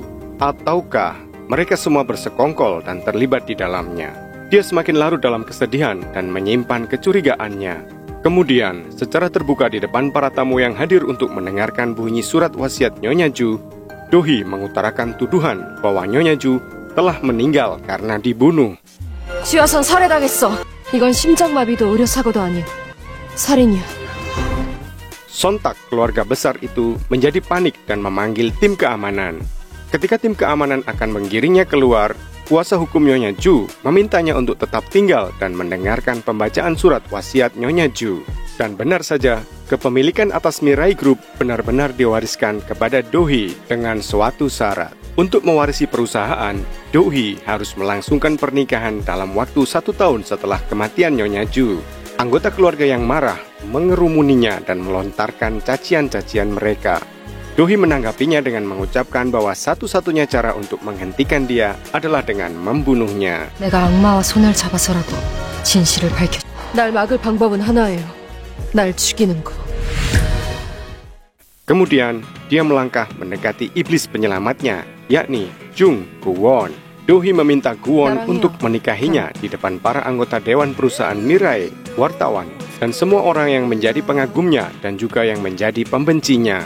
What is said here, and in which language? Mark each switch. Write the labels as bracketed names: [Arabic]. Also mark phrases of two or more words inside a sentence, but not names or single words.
[Indonesian] Ataukah mereka semua bersekongkol dan terlibat di dalamnya? Dia semakin larut dalam kesedihan dan menyimpan kecurigaannya. Kemudian, secara terbuka di depan para tamu yang hadir untuk mendengarkan bunyi surat wasiat Nyonya Ju, Do-hee mengutarakan tuduhan bahwa Nyonya Ju telah meninggal karena dibunuh. [Korean] 쥐어선 살해당했어. 이건 심장마비도 의료사고도 아닌 살인이야. [Indonesian] Sontak keluarga besar itu menjadi panik dan memanggil tim keamanan. Ketika tim keamanan akan menggiringnya keluar, kuasa hukum Nyonya Ju memintanya untuk tetap tinggal dan mendengarkan pembacaan surat wasiat Nyonya Ju. Dan benar saja, kepemilikan atas Mirai Group benar-benar diwariskan kepada Do-hee dengan suatu syarat. Untuk mewarisi perusahaan, Do-hee harus melangsungkan pernikahan dalam waktu 1 tahun setelah kematian Nyonya Ju. Anggota keluarga yang marah mengerumuninya dan melontarkan cacian-cacian mereka. Dohee menanggapinya dengan mengucapkan bahwa satu-satunya cara untuk menghentikan dia adalah dengan membunuhnya. [Korean] 내가 악마와 손을 잡아서라도 진실을 밝혀. 날 막을 방법은 하나예요. 날 죽이는 거. [Indonesian] Kemudian, dia melangkah mendekati iblis penyelamatnya, yakni Jung Goo-won. Dohee meminta Goo-won untuk menikahinya di depan para anggota Dewan Perusahaan Mirai, wartawan, dan semua orang yang menjadi pengagumnya dan juga yang menjadi pembencinya.